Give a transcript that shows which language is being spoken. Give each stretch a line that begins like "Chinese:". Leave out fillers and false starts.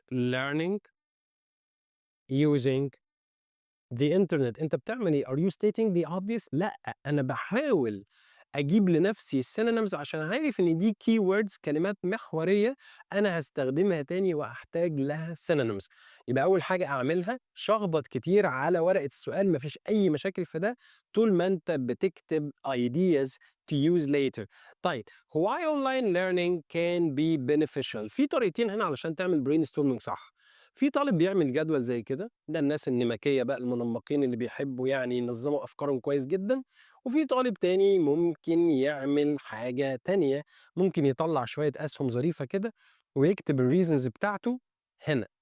English: learning using the internet.
Arabic: أنت بتعمل إيه؟
English: Are you stating the obvious؟
Arabic: لأ، أنا باحاول أجيب لنفسي synonyms عشان عارف إن دي keywords كلمات محورية أنا هاستخدمها تاني وهاحتاج لها synonyms. يبقى أول حاجة أعملها شخبط كتير على ورقة السؤال، ما فيش أي مشاكل في ده طول ما أنت بتكتب
English: ideas to use later.
Arabic: طيب
English: why online learning can be beneficial؟
Arabic: في طريقتين هنا علشان تعمل brainstorming صح. في طالب بيعمل جدول زي كده، ده الناس النمكية بقى المنمقين اللي بيحبوا يعني ينظموا أفكارهم كويس جدًا، وفي طالب تاني ممكن يعمل حاجة تانية، ممكن يطلّع شوية أسهم ظريفة كده ويكتب الreasons بتاعته هنا.